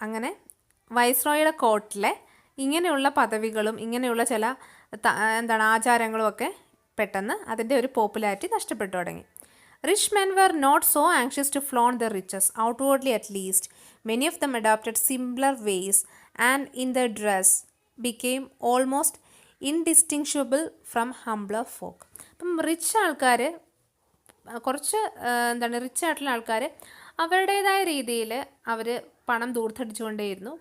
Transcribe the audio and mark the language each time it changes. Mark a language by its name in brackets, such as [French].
[Malayalam] അങ്ങനെ വൈസ്രോയുടെ കോർട്ടിലെ ഇങ്ങനെയുള്ള പദവികളും ഇങ്ങനെയുള്ള ചില ആചാരങ്ങളും ഒക്കെ പെട്ടെന്ന് അതിൻ്റെ ഒരു പോപ്പുലാരിറ്റി നഷ്ടപ്പെട്ടു തുടങ്ങി. [English] Rich men were not so anxious to flaunt their riches, outwardly at least. Many of them adopted simpler ways and in their dress became almost indistinguishable from humbler folk. [Malayalam] അപ്പം റിച്ച് ആൾക്കാർ, കുറച്ച് rich ആയിട്ടുള്ള ആൾക്കാർ അവരുടേതായ രീതിയിൽ അവർ പണം ദൂർത്തടിച്ചുകൊണ്ടേയിരുന്നു.